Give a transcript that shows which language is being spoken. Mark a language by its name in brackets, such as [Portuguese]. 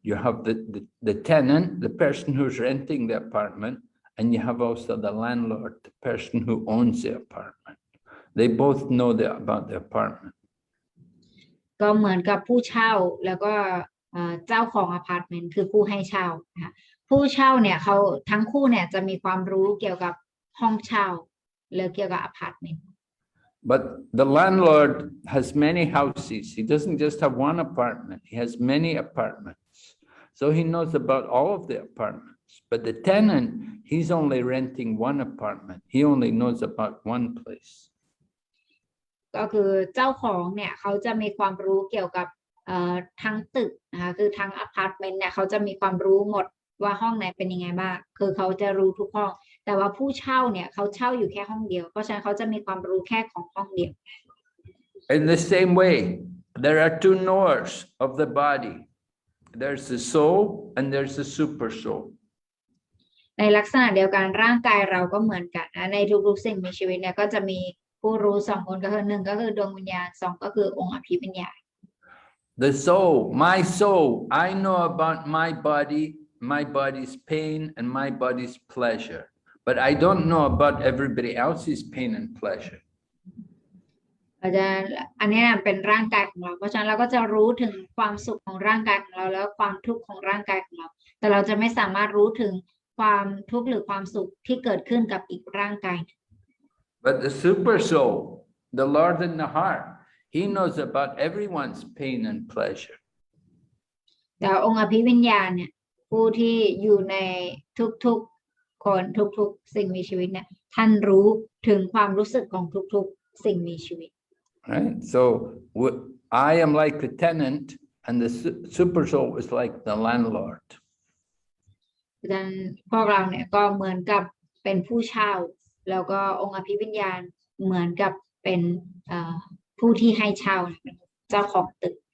[English] You have the tenant, the person who's renting the apartment, and you have also the landlord, the person who owns the apartment. They both know about the apartment. [Thai] ก็เหมือนกับผู้เช่าแล้วก็เจ้าของอพาร์ตเมนต์คือผู้ให้เช่านะคะผู้เช่าเนี่ยเขาทั้งคู่เนี่ยจะมีความรู้เกี่ยวกับห้องเช่าหรือเกี่ยวกับอพาร์ตเมนต์ [English] But the landlord has many houses. He doesn't just have one apartment. He has many apartments. So he knows about all of the apartments. But the tenant, he's only renting one apartment. He only knows about one place. [Thai] ก็คือเจ้าของเนี่ยเขาจะมีความรู้เกี่ยวกับทั้งตึกนะคะคือทั้งอพาร์ตเมนต์เนี่ยเขาจะมีความรู้หมดว่าห้องไหนเป็นยังไงบ้างคือเขาจะรู้ทุกห้องแต่ว่าผู้เช่าเนี่ยเขาเช่าอยู่แค่ห้องเดียวเพราะฉะนั้นเขาจะมีความรู้แค่ของห้องเดียว [English] In the same way, there are two knowers of the body. There's the soul and there's the super soul. [Thai] ในลักษณะเดียวกันร่างกายเราก็เหมือนกันนะในทุกๆสิ่งมีชีวิตเนี่ยก็จะมีผู้รู้สองคนก็คือหนึ่งก็คือดวงวิญญาณสองก็คือองค์อภิวิญญาณ [English] The soul, my soul, I know about my body's pain and my body's pleasure, but I don't know about everybody else's pain and pleasure. [Thai] อันนี้เป็นร่างกายของเราเพราะฉะนั้นเราก็จะรู้ถึงความสุขของร่างกายของเราแล้วความทุกข์ของร่างกายของเราแต่เราจะไม่สามารถรู้ถึงความทุกข์หรือความสุขที่เกิดขึ้นกับอีกร่างกาย [English] But the super soul, the Lord in the heart, he knows about everyone's pain and pleasure. [Thai] แต่องค์อภิวิญญาณเนี่ยผู้ที่อยู่ในทุกๆคนทุกๆสิ่งมีชีวิตเนี่ยท่านรู้ถึงความรู้สึกของทุกๆสิ่งมีชีวิต [English] Right? So I am like the tenant and the super soul is like the landlord. [Thai] ดังนั้นพวกเราเนี่ยก็เหมือนกับเป็นผู้เช่าแล้วก็องค์อภิวิญญาณเหมือนกับเป็นผู้ที่ให้เช่าเจ้าของตึก